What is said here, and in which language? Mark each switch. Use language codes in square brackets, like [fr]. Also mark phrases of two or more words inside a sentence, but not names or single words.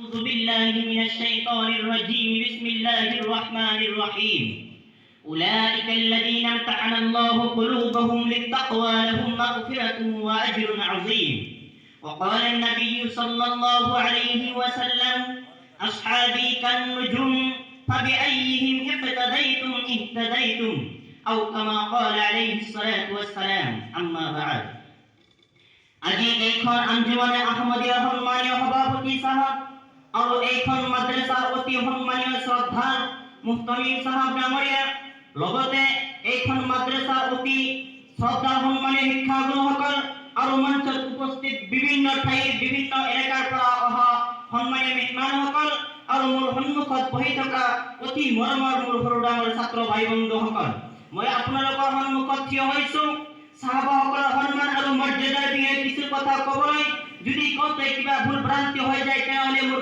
[ar] بالله من الشيطان الرجيم بسم الله الرحمن الرحيم أولئك الذين امتحن الله قلوبهم للتقوى لهم مغفرة وأجر عظيم وقال النبي صلى الله عليه وسلم أصحابي كالنجوم فبأيهم اقتديتم اهتديتم أو كما قال عليه الصلاة والسلام أما بعد [as] আজি এইখন আঞ্জুমানে আহমদিয়া সম্মানীয় সভাপতি সাহেব আৰু এইখন মাদ্ৰাছাৰ অতি সম্মানীয় শ্ৰদ্ধা মুহতামিম সাহেব ডাঙৰীয়া লগতে এইখন মাদ্ৰাছাৰ অতি শ্ৰদ্ধা সম্মানীয় শিক্ষাগুৰুসকল আৰু মঞ্চত উপস্থিত বিভিন্ন ঠাইৰ বিভিন্ন এলেকাৰ পৰা অহা সম্মানীয় মেহমানসকল আৰু মোৰ সন্মুখত বহি থকা অতি মৰমৰ মোৰ সৰু ডাঙৰ ছাত্ৰ ভাই বন্ধুসকল মই আপোনালোকৰ সন্মুখত থিয় হৈছোঁ সাহাবাসকলৰ সন্মান আৰু মৰ্যাদাৰ বিষয়ে কিছু কথা ক'বলৈ যদি কওঁতে কিবা ভুল ভ্ৰান্তি হৈ যায় তেনেহ'লে মোৰ